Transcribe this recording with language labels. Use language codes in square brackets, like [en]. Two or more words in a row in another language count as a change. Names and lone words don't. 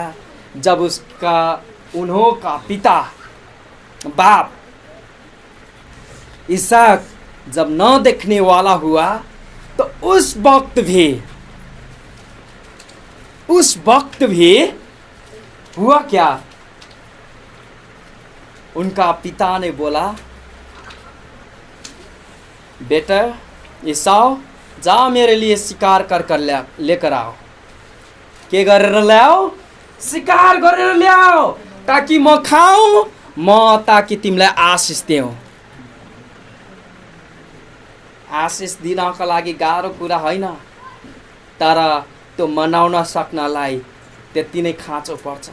[hi] जब उसका उन्हों का पिता बाप इसहाक जब न देखने वाला हुआ, तो उस वक्त भी हुआ क्या? उनका पिता ने बोला, बेटा ईसाऊ, जाओ मेरे लिए शिकार कर लेकर आओ। [ne] के गरेर ल्याओ? शिकार गरेर ल्याओ, ताकि म खाऊं, ताकि तिमीलाई आशिष दिउँ। आशिष दिनको लागि गाह्रो कुरा होइन, तर त्यो मनाउन सक्नलाई त्यति नै खाँचो पर्छ।